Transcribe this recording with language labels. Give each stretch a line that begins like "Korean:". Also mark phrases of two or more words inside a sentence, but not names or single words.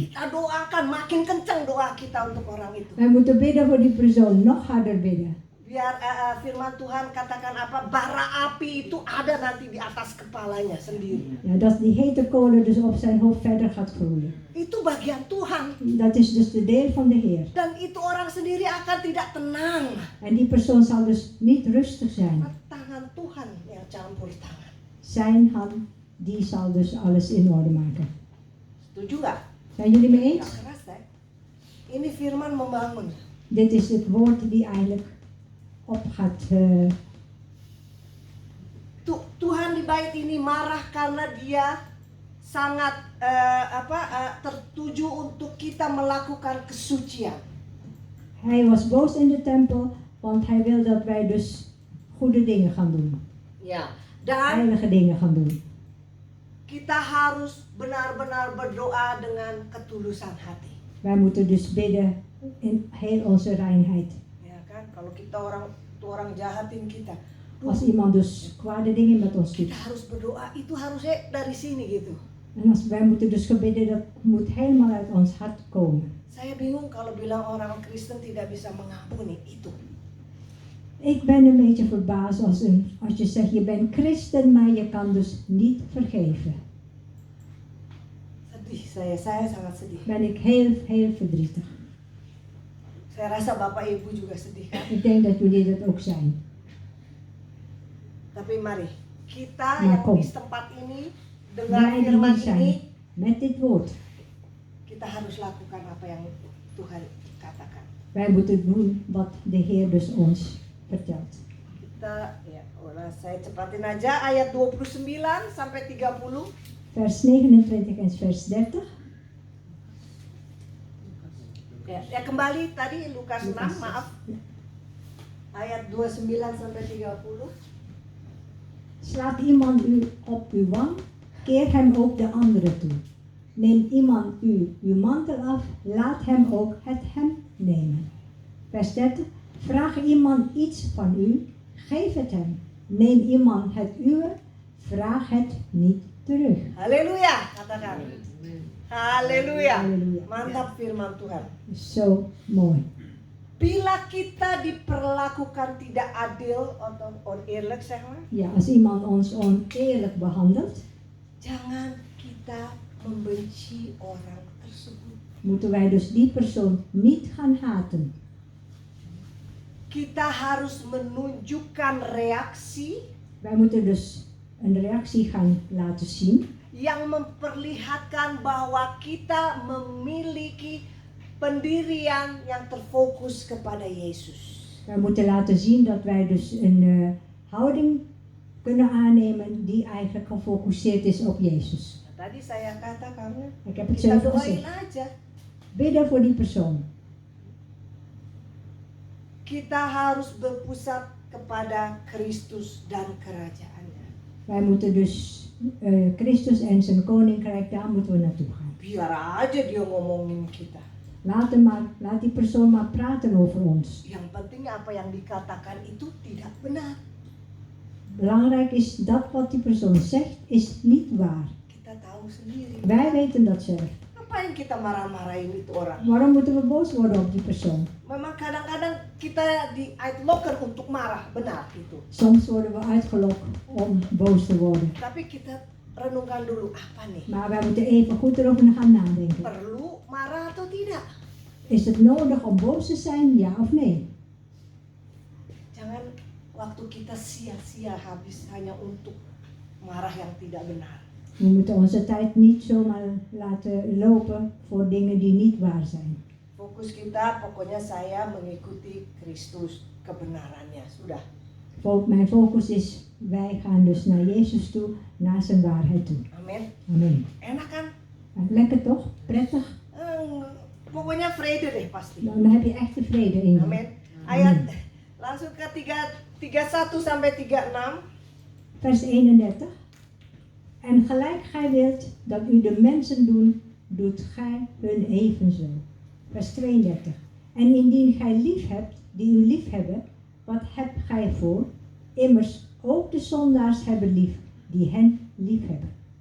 Indonesian: Kita doakan makin kencang doa kita untuk orang itu.
Dutch: Wij moeten bidden voor die persoon, nog harder bidden.
Indonesian: Biar firman Tuhan katakan apa, bara api itu ada nanti di atas kepalanya sendiri.
Dutch: Ja, dat die hete kolen dus op zijn hoofd verder gaat groeien.
Indonesian: Itu bagian Tuhan.
Dutch: Dat is dus de deel van de Heer.
Indonesian: Dan itu orang sendiri akan tidak tenang.
Dutch: En die persoon zal dus niet rustig zijn.
Indonesian: Tangan Tuhan yang campur tangan.
Dutch: Zijn hand, die zal dus alles in orde maken.
Indonesian: Setuju nggak?
Dutch: Zijn jullie mee eens?
Indonesian: Nggak keras ya. Ini firman membangun.
Dutch: Dit is het woord die eigenlijk op gaat.
Indonesian: Tuhan di bait ini marah karena dia sangat tertuju untuk kita melakukan kesucian.
Dutch: Hij was boos in de tempel, want hij wil dat wij dus goede dingen gaan doen.
Indonesian: Ya, dan
Dutch: Heilige dingen gaan doen.
Indonesian: kita harus benar-benar berdoa dengan ketulusan hati.
Dutch: Wij moeten dus bidden in heel onze reinheid.
Indonesian: Ya kan, kalau kita orang jahatin kita,
Dutch: Als iemand dus kwade dingen met ons doet.
Indonesian: kita harus berdoa, itu harusnya dari sini gitu.
Dutch: En wij moeten dus gebidden, dat moet helemaal uit ons hart komen.
Indonesian: Saya bingung kalau bilang orang Kristen tidak bisa mengampuni itu.
Dutch: Ik ben een beetje verbaasd als je zegt je bent christen, maar je kan dus niet vergeven.
Indonesian: Sedih saya sangat sedih.
Dutch: Ben ik heel verdrietig.
Indonesian: Saya rasa Bapak Ibu juga sedih kan.
Dutch: Ik denk dat jullie dat ook zijn.
Indonesian: Tapi mari kita
Dutch: Nou,
Indonesian: yang
Dutch: kom.
Indonesian: di tempat ini dengan
Dutch: Wij die
Indonesian: firman
Dutch: hier zijn,
Indonesian: ini,
Dutch: met dit woord.
Indonesian: kita harus lakukan apa yang Tuhan katakan.
Dutch: Wij moeten doen wat de Heer dus ons vertelt.
Indonesian: Kita saya cepatin aja ayat 29 sampai 30.
Dutch: Vers 29 en vers 30.
Indonesian: Ya kembali tadi Lukas 6,
Dutch: Lukas.
Indonesian: maaf. Ayat 29 sampai 30.
Dutch: Slaat iemand u op uw wang, keer hem ook de andere toe. Neemt iemand u uw mantel af, laat hem ook het hem nemen. Vers 30. Vraag iemand iets van u, geef het hem. Neem iemand het uwe, vraag het niet terug.
Indonesian: Haleluya, katakan. Haleluya.
Dutch: Haleluya.
Indonesian: Mantap firman Tuhan.
Dutch: Zo mooi.
Indonesian: Bila kita diperlakukan tidak adil atau
Dutch: oneerlijk zeg maar, Ja, als iemand ons oneerlijk behandelt,
Indonesian: jangan kita membenci orang tersebut.
Dutch: moeten wij dus die persoon niet gaan haten.
Indonesian: Kita harus menunjukkan reaksi
Dutch: Wij moeten dus een reactie gaan laten zien
Indonesian: yang memperlihatkan bahwa kita memiliki pendirian yang terfokus kepada Yesus.
Dutch: wij moeten laten zien dat wij dus een houding kunnen aannemen die eigenlijk gefocust is op Jezus.
Indonesian: Tadi saya katakan,
Dutch: Ik heb het
Indonesian: kita
Dutch: zelf
Indonesian: doain
Dutch: gezegd.
Indonesian: aja.
Dutch: Bidden voor die persoon.
Indonesian: Kita harus berpusat kepada Kristus dan kerajaannya.
Dutch: Wij moeten dus Christus en zijn koninkrijk, daar moeten we naartoe gaan.
Indonesian: Biar aja dia ngomongin kita.
Dutch: Laat die persoon maar praten over ons.
Indonesian: Yang penting apa yang dikatakan itu tidak benar.
Dutch: Belangrijk is dat wat die persoon zegt, is niet waar.
Indonesian: Kita tahu sendiri.
Dutch: Wij weten dat zelf.
Indonesian: Ngapain kita marah-marahin itu orang?
Dutch: Waarom moeten we boos worden op die persoon?
Indonesian: Memang kadang-kadang kita di-uitlokken untuk marah, benar itu.
Dutch: Soms worden we uitgelokt om boos te worden.
Indonesian: Tapi kita renungkan dulu apa nih?
Dutch: Maar wij moeten even goed erover gaan nadenken.
Indonesian: Perlu marah atau tidak?
Dutch: Is het nodig om boos te zijn, ja of nee?
Indonesian: Jangan waktu kita sia-sia habis hanya untuk marah yang tidak benar.
Dutch: We moeten onze tijd niet zomaar laten lopen voor dingen die niet waar zijn.
Indonesian: Fokus fokus kita pokoknya saya mengikuti Kristus kebenarannya. Sudah.
Dutch: Mijn focus is, wij gaan dus naar Jezus toe, naar zijn waarheid toe.
Indonesian: Amin.
Dutch: Amen.
Indonesian: Enak kan?
Dutch: Lekker toch? Prettig?
Indonesian: Pokoknya vrede deh pasti.
Dutch: Dan heb je echt de vrede in je.
Indonesian: Amin. Ayat langsung ke 31 sampai 36.
Dutch: Vers 31. En gelijk gij wilt dat u de mensen doen, doet gij hun evenzo. Vers 32. En indien gij lief hebt, die u lief hebben, wat hebt gij voor? Immers ook de zondaars hebben lief, die hen lief hebben.